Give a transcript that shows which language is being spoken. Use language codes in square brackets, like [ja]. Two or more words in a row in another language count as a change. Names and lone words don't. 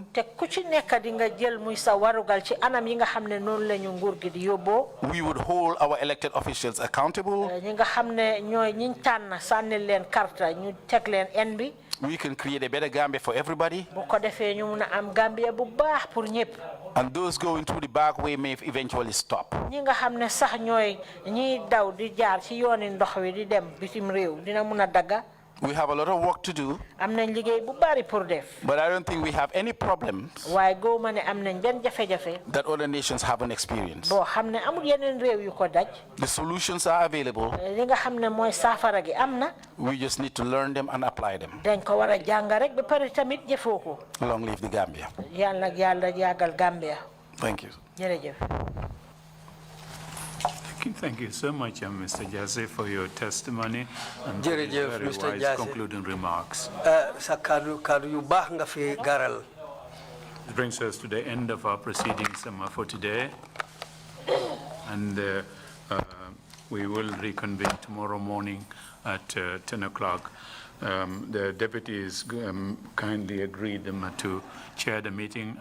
[wo] te ku ci nekk di nga jël muy sa warugal ci anam yi nga xam ne noonu la ñu nguur gi di yóbboo. [en] We would hold our elected officials accountable. [wo] ñi nga xam ne ñooy ñiñ tànn sànnil leen karta ñu teg leen en bi. [en] We can create a better Gambia for everybody. [wo] bu ko defee ñu mun a am Gambia bu baax pour ñëpp. [en] And those going through the back way may eventually stop. [wo] ñi nga xam ne sax ñooy ñiy daw di jaar ci yooni ndox wi di dem bitim réew dina mun a dagga. [en] We have a lot of work to do. [wo] am nañ liggéey bu bari pour def. [en] But I don't think we have any problems [wo] waaye góoma ne am nañ benn jafe-jafe. [en] that other nations haven't experienced. [wo] boo xam ne amul yeneen réew yu ko daj. [en] The solutions are available. [wo] li nga xam ne mooy saafara gi am na. [en] We just need to learn them and apply them. [wo] dañ ko war a jàng rek ba pare tamit jëfoo ko. [en] Long live the Gambia. [wo] yàlla yàggal Gambia. [en] Thank you. [wo] jërëjëf. [en] Thank you so much, Mr. Jasseh, for your testimony and for these [wo] Jërëjëf, [en] very Mr. wise Jasseh. concluding remarks. [wo] sa kaddu yu baax nga fi garal. [en] It brings us to the end of our proceedings for today. And we will reconvene tomorrow morning at 10 o'clock. The deputies kindly agreed to chair the meeting.